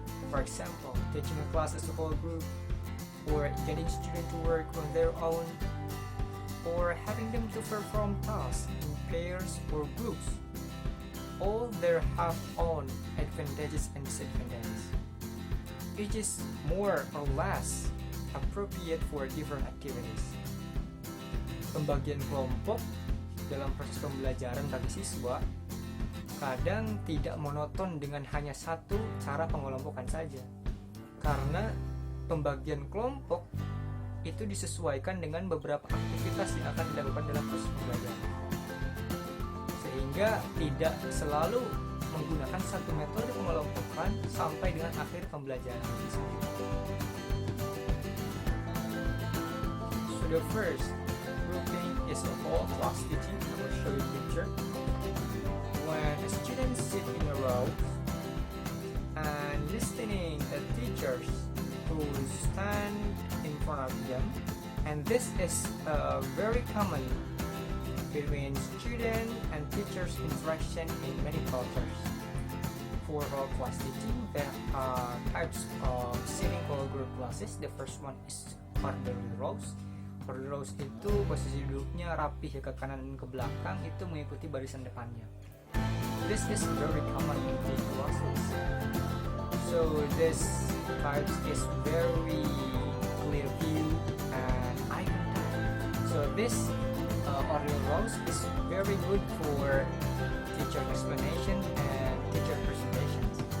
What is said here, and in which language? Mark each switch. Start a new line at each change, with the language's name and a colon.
English: For example, teaching a class as a whole group, or getting students to work on their own, or having them to perform tasks in pairs or groups. All there have own advantages and disadvantages. Each is more or less appropriate for different activities.
Indonesian: Pembagian kelompok dalam proses pembelajaran bagi siswa kadang tidak monoton dengan hanya satu cara pengelompokan saja, karena pembagian kelompok itu disesuaikan dengan beberapa aktivitas yang akan dilakukan dalam proses pembelajaran, sehingga tidak selalu menggunakan satu metode pengelompokan sampai dengan akhir pembelajaran.
English: So the first grouping is a whole class teaching. I will show you a picture. When a student sit in a row and listening to teachers who stand in front of them, and this is very common between student and teachers interaction in many cultures. For whole class teaching, there are types of sitting whole group classes. The first one is orderly rows.
Indonesian: Orderly rows itu posisi duduknya rapih ya, ke kanan dan ke belakang, itu mengikuti barisan depannya.
English: This is very common in big classes. So this type is very clear view and eye contact. So this orderly rows is very good for teacher explanation and teacher presentations.